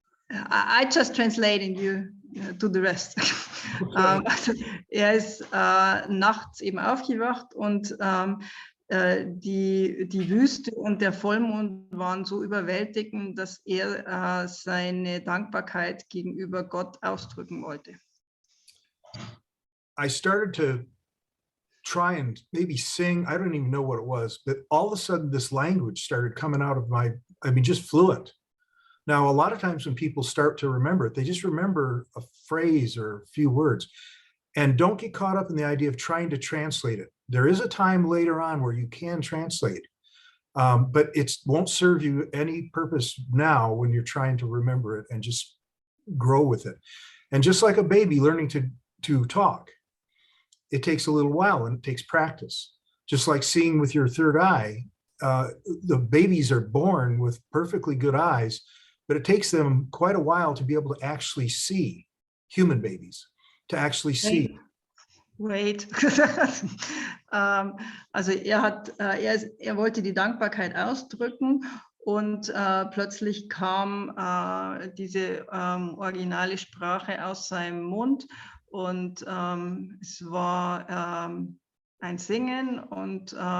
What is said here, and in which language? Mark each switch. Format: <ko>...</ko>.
<en>I just translate and you do the rest.</en> <de>Also er ist nachts eben aufgewacht und die Wüste und der Vollmond waren so überwältigend, dass er seine Dankbarkeit gegenüber Gott ausdrücken wollte.</de> <en>I started to try and maybe sing. I don't even know what it was, but all of a sudden this language started coming out of just fluent. Now, a lot of times when people start to remember it, they just remember a phrase or a few words. And don't get caught up in the idea of trying to translate it. There is a time later on where you can translate, but it won't serve you any purpose now when you're trying to remember it and just grow with it. And just like a baby learning to talk, it takes a little while and it takes practice. Just like seeing with your third eye, the babies are born with perfectly good eyes, but it takes them quite a while to be able to actually see, human babies, to actually see. Wait.</en> <de>Also er wollte die Dankbarkeit ausdrücken und plötzlich kam diese originale Sprache aus seinem Mund und es war ein Singen und</de>